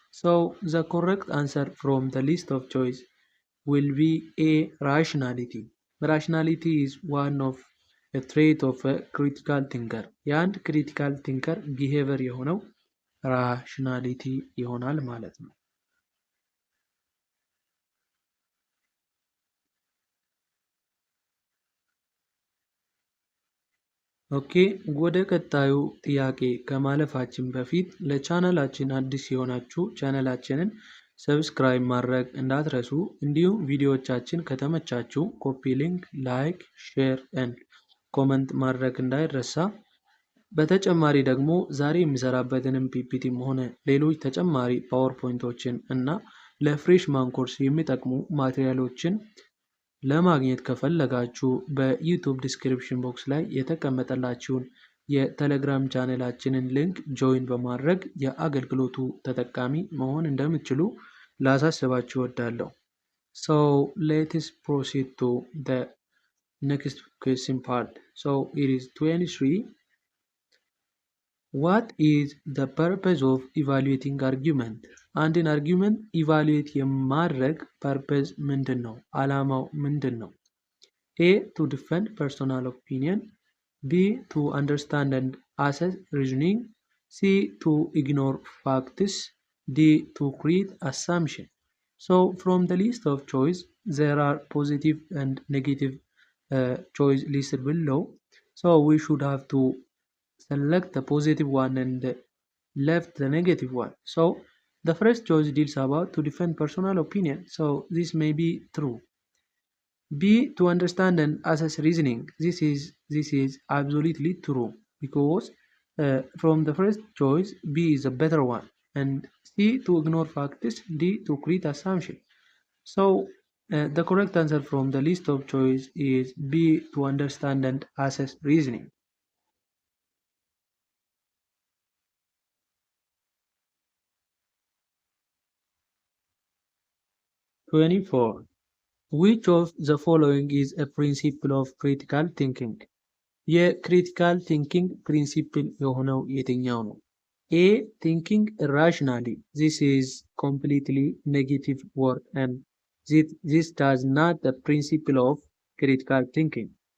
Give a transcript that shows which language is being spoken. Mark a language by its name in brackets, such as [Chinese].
[English] So the correct answer from the list of choice will be A. Rationality. Rationality is one of a trait of a critical thinker. [Amharic] የአንድ [English] critical thinker behavior [Amharic] የሆነው rationality ይሆናል ማለት ነው። ኦኬ ወደ ቀጣዩ ጥያቄ ከማለፋችን በፊት ለቻናላችን አዲስ የሆናችሁ ቻናላችንን ሰብስክራይብ ማድረግ እንዳትረሱ፣ እንዲሁም ቪዲዮዎቻችን ከተመቻችሁ ኮፒ ሊንክ፣ ላይክ፣ ሼር ኤንድ ኮመንት ማድረግ እንዳይረሳ። በተጨማሪ ደግሞ ዛሬ የሚሰራበትንም ፒፒቲም ሆነ ሌሎች ተጨማሪ ፓወርፖይንቶችን እና ለፍሬሽማን ኮርስ የሚጠቅሙ ማቴሪያሎችን ለማግኘት ከፈለጋችሁ በዩቲዩብ ዲስክሪፕሽን ቦክስ ላይ የተቀመጠላችሁን የቴሌግራም ቻናላችንን ሊንክ ጆይን በማድረግ የአገልግሎቱ ተጠቃሚ መሆን እንደምትችሉ ላሳስባችሁ እወዳለሁ። [English] So let's proceed to the next question part. So it is 23. What is the purpose of evaluating argument? [Amharic] አንድን አርጊውመንት ኢቫሉዌት የማድረግ ፐርፐዝ ምንድን ነው? አላማው ምንድን ነው? [English] ኤ ቱ ዲፌንድ ፐርሶናል ኦፒኒየን፣ ቢ ቱ አንደርስታንድ ኤንድ አሰስ ሪዝኒንግ፣ ሲ ቱ ኢግኖር ፋክትስ፣ ዲ ቱ ክሪኤት አሳምፕሽን። ሶ ፍሮም the list of choice there are positive and negative choice listed below. So we should have to select the positive one and left the negative one. So the first choice deals about to defend personal opinion. So this may be true. B to understand and assess reasoning. This is absolutely true because from the first choice B is a better one, and C to ignore facts, D to create assumption. So the correct answer from the list of choice is B to understand and assess reasoning. 24. Which of the following is a principle of critical thinking? [Amharic] የክሪቲካል ቲንኪንግ ፕሪንሲፕል የሆነው የትኛው ነው? [English] A. Thinking irrationally. This is completely negative word and this does not the principle of critical thinking.